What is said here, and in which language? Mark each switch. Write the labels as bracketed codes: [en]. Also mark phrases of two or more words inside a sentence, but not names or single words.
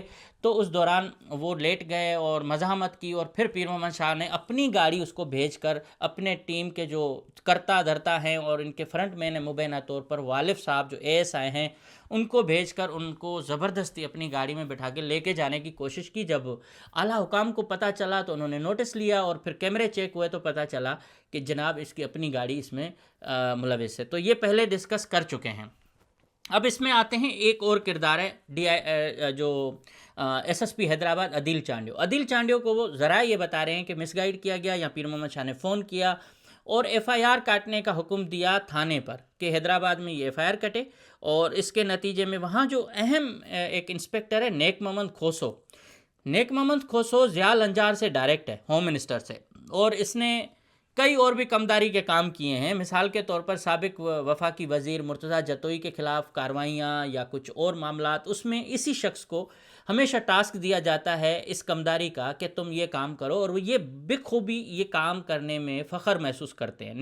[ur] تو اس دوران وہ لیٹ گئے اور مزاحمت کی، اور پھر پیر محمد شاہ نے اپنی گاڑی اس کو بھیج کر اپنے ٹیم کے جو کرتا دھرتا ہیں اور ان کے [en] front man [ur] ہے مبینہ طور پر والف صاحب جو اے ایس آئی ہیں، ان کو بھیج کر ان کو زبردستی اپنی گاڑی میں بٹھا کے لے کے جانے کی کوشش کی. جب اعلیٰ حکام کو پتا چلا تو انہوں نے نوٹس لیا، اور پھر کیمرے چیک ہوئے تو پتا چلا کہ جناب اس کی اپنی گاڑی اس میں ملوث ہے. تو یہ پہلے ڈسکس کر چکے ہیں. اب اس میں آتے ہیں، ایک اور کردار ہے جو ایس ایس پی حیدرآباد عدیل چانڈیو. عدیل چانڈیو کو وہ ذرا یہ بتا رہے ہیں کہ مس گائیڈ کیا گیا، یا پیر محمد شاہ نے فون کیا اور ایف آئی آر کاٹنے کا حکم دیا تھانے پر کہ حیدرآباد میں یہ ایف آئی آر کٹے. اور اس کے نتیجے میں وہاں جو اہم ایک انسپکٹر ہے نیک محمد کھوسو، نیک محمد کھوسو ضیال انجار سے ڈائریکٹ ہے, [en] home minister [ur] سے، اور اس نے کئی اور بھی کامداری کے کام کیے ہیں. مثال کے طور پر سابق وفاقی وزیر مرتضیٰ جتوئی کے خلاف کارروائیاں یا کچھ اور معاملات، اس میں اسی شخص کو ہمیشہ ٹاسک دیا جاتا ہے اس کامداری کا کہ تم یہ کام کرو، اور وہ یہ بخوبی یہ کام کرنے میں فخر محسوس کرتے ہیں.